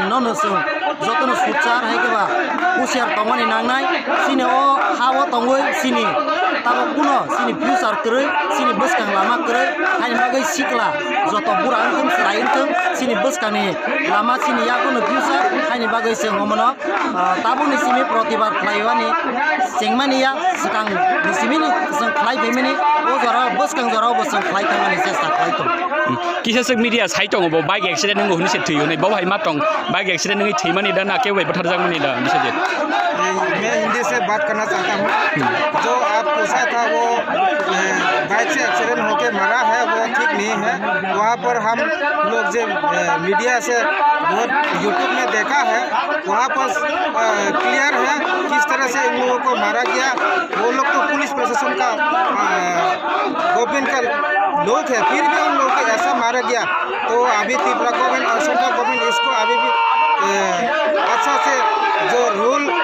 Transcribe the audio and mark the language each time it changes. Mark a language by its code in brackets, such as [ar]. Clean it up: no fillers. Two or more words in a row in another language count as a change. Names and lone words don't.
[brx] ननो जों जतनो सुचार आइखेबा हुसियार तमानि नांनाय सिनि अ हाव दङै सिनि ताबो कुनो सिनि फ्यूचर करै सिनि बसकां लामा करै हानि बागै सिक्ला जत बुरा अंकम सराय अंकम सिनि बसकानि लामा सिनि याकोनो फ्यूचर हानि बागै जों हमनो ताबोनि सिनि प्रतिबाद खालायवानि जेंमानिया सिगां निसिमिनि जों खालायबैमिनि ओ जरा बसकां जरा बसकां खालायथांनि चेष्टा खालायथों किसासक मीडिया साइटंग बो [en] bike accident [brx] नंगो हुनि से थैयो नै बावहाय मातंग [en] bike accident [brx] नंगै थैमानि दा नाके वे बथार जांगमनि दा बिसजे [hi] मैं हिंदी से बात करना चाहता हूँ जो आप पूछा था वो बाइक से एक्सीडेंट होकर मरा है वो ठीक नहीं है वहाँ पर हम लोग जो मीडिया से बहुत यूट्यूब में देखा है वहाँ पर क्लियर है किस तरह से इन लोगों को मारा गया वो लोग तो पुलिस प्रशासन का गवर्नमेंट का लोग है फिर भी उन लोगों को ऐसा मारा गया तो अभी त्रिपुरा गवर्नमेंट और [en] central government [hi] इसको अभी भी अच्छा से जो रूल